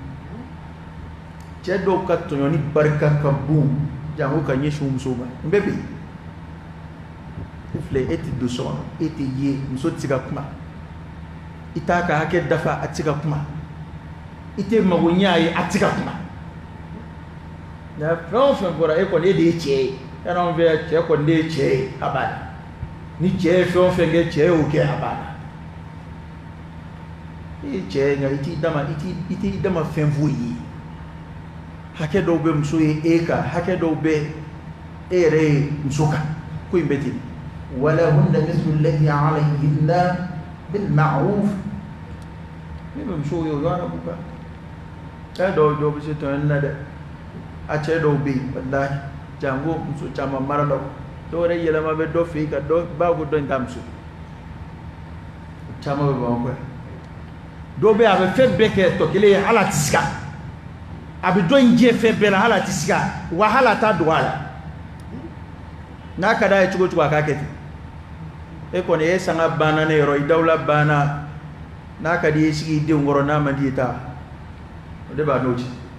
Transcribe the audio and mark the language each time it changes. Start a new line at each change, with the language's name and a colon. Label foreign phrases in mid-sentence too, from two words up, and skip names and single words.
Bambara: cɛ dɔw ka tɔɲɔni barika ka bon jango ka ɲɛsin musow ma nin bɛɛ bɛ yen i filɛ e tɛ don so kɔnɔ e tɛ ye muso tɛ se ka kuma i t'a ka hakɛ dafa a tɛ se ka kuma i tɛ mago ɲɛ a ye a tɛ se ka kuma nka fɛn o fɛn fɔra e kɔni e de ye cɛ ye yanni anw fɛ yan cɛ kɔni de ye cɛ ye a b'a la ni cɛ ye fɛn o fɛn kɛ cɛ y'o kɛ a b'a la e ye cɛ ye nka i t'i dama fɛn foyi ye hakɛ dɔw bɛ muso ye e kan hakɛ dɔw bɛ e yɛrɛ ye muso kan ko in bɛ ten
Arabic: ولهن مثل الذي عليهن بالمعروف
Bambara: ne bɛ musow ye o yɔrɔ b'u kan cɛ dɔw bɛ se tɔɲɔni na dɛ a cɛ dɔw bɛ yen walahi jango muso caman mara la dɔw yɛrɛ yɛlɛma bɛ dɔ fɛ yen ka dɔ ba ko dɔ in ta muso caman bɛ b'an kɔ yan dɔw bɛ yen a bɛ fɛn bɛɛ kɛ tɔ kelen ye hali a tɛ se ka a bɛ dɔ in jɛ fɛn bɛɛ la hali a tɛ se ka wa hali a t'a dogo a la n'a ka d'a ye cogo o cogo a k'a kɛ ten e kɔni e sanga banna ne yɔrɔ i dawula banna n'a ka di i ye sigi i denw kɔrɔ n'a man di i ye taa o de b'a n'o cɛ